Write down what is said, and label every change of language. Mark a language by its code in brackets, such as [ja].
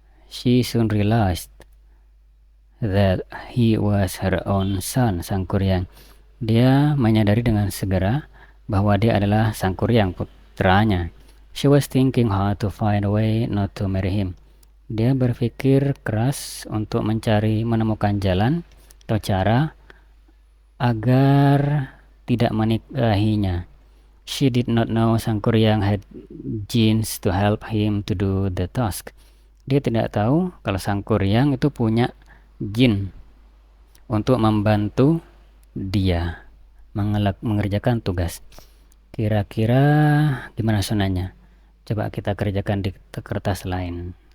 [en] She soon realized that he was her own son, Sang Kuryang. [id] Dia menyadari dengan segera bahwa dia adalah Sang Kuryang, putranya. [en] She was thinking hard to find a way not to marry him. [id] Dia berpikir keras untuk menemukan jalan atau cara agar tidak menikahinya. [en] She did not know Sang Kuryang had genes to help him to do the task. [id] Dia tidak tahu kalau Sang Kuryang itu punya jin untuk membantu dia mengerjakan tugas. Kira-kira gimana sunanya? Coba kita kerjakan di kertas lain.